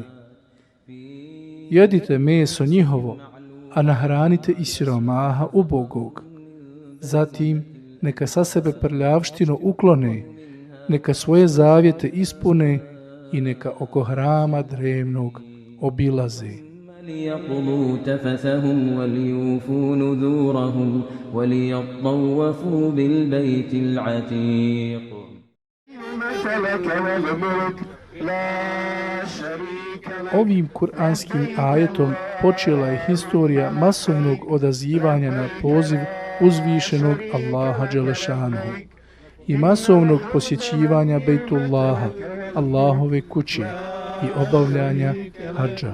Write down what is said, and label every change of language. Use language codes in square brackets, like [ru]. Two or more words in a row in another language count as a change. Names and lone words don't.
[bs] Jedite meso njihovo, a nahranite i siromaha ubogog. Zatim neka sa sebe prljavštinu uklone, neka svoje zavjete ispune i neka oko hrama drevnog obilaze. [ar] ليقضوا تفثهم وليوفوا نذورهم وليطوفوا بالبيت العتيق. [bs] Ovim kuranskim ajetom počela je historija masovnog odazivanja na poziv uzvišenog Allaha Đelešanuhu i masovnog posjećivanja Bejtullaha, Allahove kuće i obavljanja hadža.